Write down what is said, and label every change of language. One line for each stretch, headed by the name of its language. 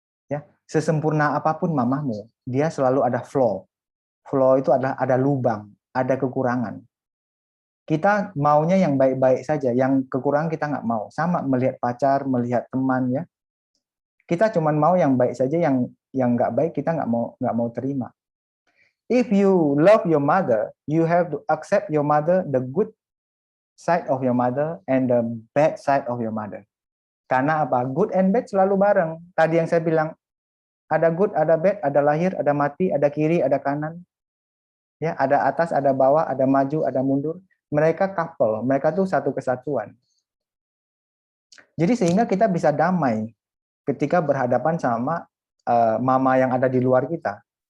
Indonesian: Ya, sesempurna apapun mamamu, dia selalu ada flaw. Flaw itu adalah ada lubang, ada kekurangan. Kita maunya yang baik-baik saja, yang kekurangan kita nggak mau. Sama melihat pacar, melihat teman ya. Kita cuma mau yang baik saja, yang nggak baik kita nggak mau terima.
English: If you love your mother, you have to accept your mother the good side of your mother and the bad side of your mother.
Indonesian: Karena apa?
English: Good and bad
Indonesian: selalu bareng. Tadi yang saya bilang, ada good, ada bad, ada lahir, ada mati, ada kiri, ada kanan. Ya, ada atas, ada bawah, ada maju, ada mundur. Mereka couple, mereka tuh satu kesatuan. Jadi sehingga kita bisa damai ketika berhadapan sama mama yang ada di luar kita.